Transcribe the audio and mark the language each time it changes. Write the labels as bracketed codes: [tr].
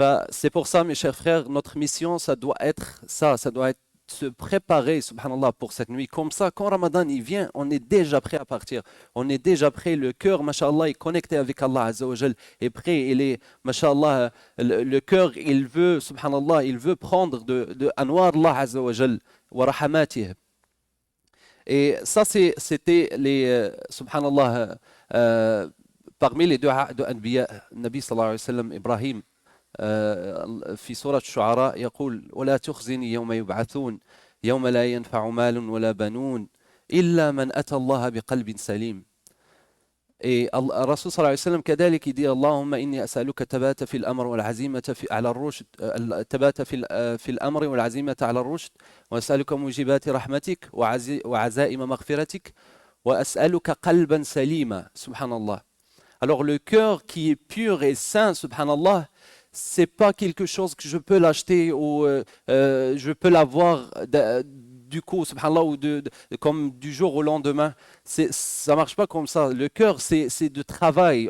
[fr] C'est pour ça, mes chers frères, notre mission, ça doit être ça, ça doit être se préparer, subhanallah, pour cette nuit. Comme ça, quand Ramadan il vient, on est déjà prêt à partir. On est déjà prêt, le cœur, mashallah, est connecté avec Allah Azza wa Jal, est prêt, il est, mashallah, le cœur, il veut, subhanallah, il veut prendre de anwar Allah Azza wa Jal, wa rahamatih. Et ça, c'était les, subhanallah, parmi les deux anbiya, [ar] Nabi sallallahu alayhi wa sallam, Ibrahim, في سورة الشعراء يقول ولا تخزني يوم يبعثون يوم لا ينفع مال ولا بنون إلا من أتى الله بقلب سليم. Et الرسول صلى الله عليه وسلم كذلك يدي اللهم إني أسألك تبات في الأمر والعزيمة على الرشد تبات في الأمر والعزيمة على الرشد وأسألك موجبات رحمتك وعزائم مغفرتك وأسألك قلبا سليما. Subhanallah. [fr] Alors le cœur qui est pur et saint, subhanallah, c'est pas quelque chose que je peux l'acheter ou je peux l'avoir du coup, subhanallah, ou comme du jour au lendemain. Ça marche pas comme ça. Le cœur, c'est de travail.